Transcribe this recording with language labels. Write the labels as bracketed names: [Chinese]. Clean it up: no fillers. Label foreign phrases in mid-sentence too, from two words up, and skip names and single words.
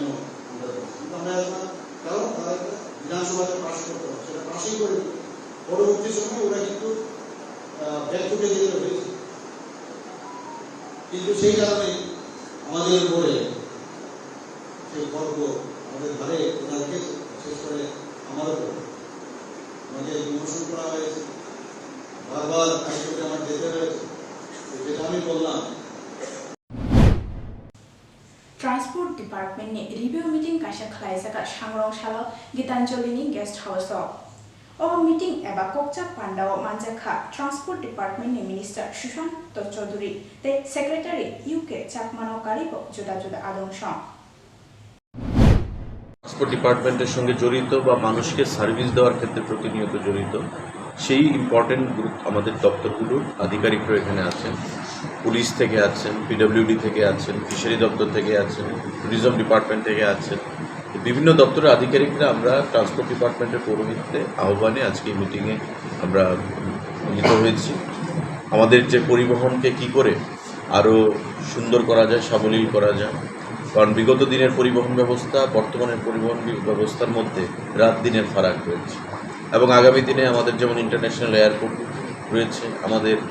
[Bangla] আমরা ইয়াজমা কারণ তারা বিধানসভাতে পাস করতে হবে সেটা পাসই করে পরবর্তী সময় ওরা কিন্তু ব্যাকফুটে যেতে হয়েছে কিন্তু সেই কারণে আমাদের উপরে সেই গর্ব আমাদের ঘরে ওরা রেখেছে বিশেষ করে আমার উপর আমাকে বিমোচন করা হয়েছে বারবার হাইকোর্টে আমার যেতে হয়েছে যেটা আমি বললাম [Kok Borok] Transport Department ni [English] review meeting [Kok Borok] kaisa khlaijaka Shangrong Shala Gitanjali ni guest house o. O meeting eba Kokcha Pandao Manjaka Transport Department ni Minister Sushant Chaudhary te Secretary UK Chakmano Karibo juda juda adongshon. [Bangla] ট্রান্সপোর্ট ডিপার্টমেন্টের সঙ্গে জড়িত বা মানুষকে সার্ভিস দেওয়ার ক্ষেত্রে প্রতিনিয়ত জড়িত সেই [English] important group [Bangla] আমাদের দপ্তরগুলোর আধিকারিকরা এখানে আছেন পুলিশ থেকে আছেন পিডব্লিউডি থেকে আছেন ফিশারি দপ্তর থেকে আছেন ট্যুরিজম ডিপার্টমেন্ট থেকে আছেন বিভিন্ন দপ্তরের আধিকারিকরা আমরা ট্রান্সপোর্ট ডিপার্টমেন্টের পৌরোহিত্যে আহ্বানে আজকে এই মিটিংয়ে আমরা মিলিত হয়েছি আমাদের যে পরিবহনকে কি করে আরও সুন্দর করা যায় সাবলীল করা যায় কারণ বিগত দিনের পরিবহন ব্যবস্থা বর্তমানের পরিবহন ব্যবস্থার মধ্যে রাত দিনের ফারাক রয়েছে এবং আগামী দিনে আমাদের যেমন [English] international airport [Bangla] রয়েছে আমাদের